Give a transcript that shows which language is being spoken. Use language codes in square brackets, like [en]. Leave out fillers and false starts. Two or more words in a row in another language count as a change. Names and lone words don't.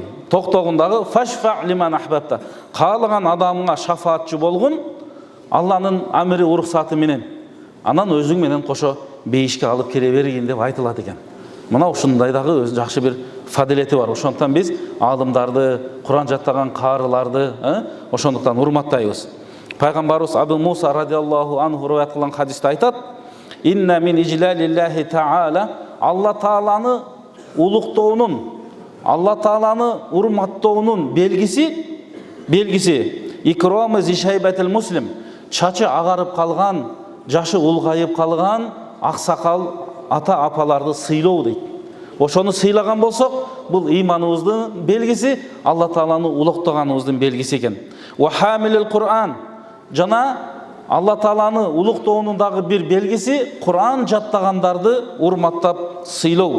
[ky] Токтогундагы [ar] فاشفع لمن أحببت. [ky] Каалаган адамга шафаатчы болгун Алланын амири уруксаты менен. Анан өзүң менен кошо бейишке алып кире бергин деп айтылат экен. Мына ушундай дагы өз жакшы бир фадилети бар. Ошондон биз алымдарды, Куран жаттаган каарыларды, ошондуктан урматтайбыз. Пайгамбарыбыз Абу Муса [ar] رضي الله عنه [ky] риваят кылган хадисте айтат: [ar] "إن من إجلال الله تعالى", [ky] Алла Тааланы улуктоонун, Алла Тааланы урматтоонун белгиси [ar] إكرام ذي الشيبة المسلم, [ky] чачы агарып калган, жашы улгайып калган аксакал ата апаларды сыйлоо дейт. Ошону сыйлаган болсок, бул иманыбыздын белгиси, Алла Тааланы улуктоганыбыздын белгиси экен. [ar] وحامل القرآن, [ky] жана Алла Тааланы улуктоонун дагы бир белгиси Кур'ан жаттагандарды урматтап сыйлоо.